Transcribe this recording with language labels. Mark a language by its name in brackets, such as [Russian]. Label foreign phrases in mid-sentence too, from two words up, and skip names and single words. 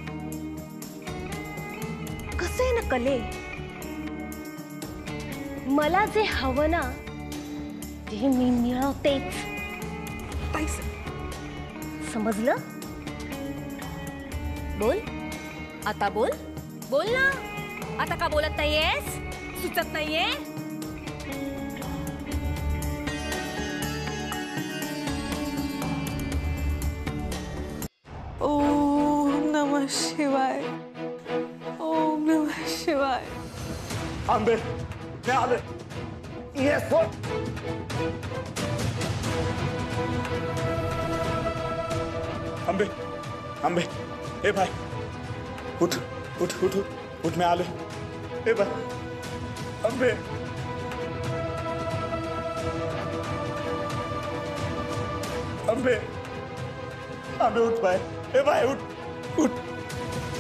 [Marathi] कसं आहे ना कले, मला जे हवं ना ते मी मिळवतेच. समजलं? बोल आता, बोल बोल ना. आता का बोलत नाहीयेस? सुचत नाहीये? [Sanskrit] ओम नमः शिवाय. ओम नमः शिवाय. [Marathi] आंबे, मी आले. ये सोड. आंबे, आंबे, ए भाई, उठ उठ उठ उठ, मैं आले. ए भाई, आंबे, आंबे, आंबे, उठ भाई. ए भाई, उठ उठ.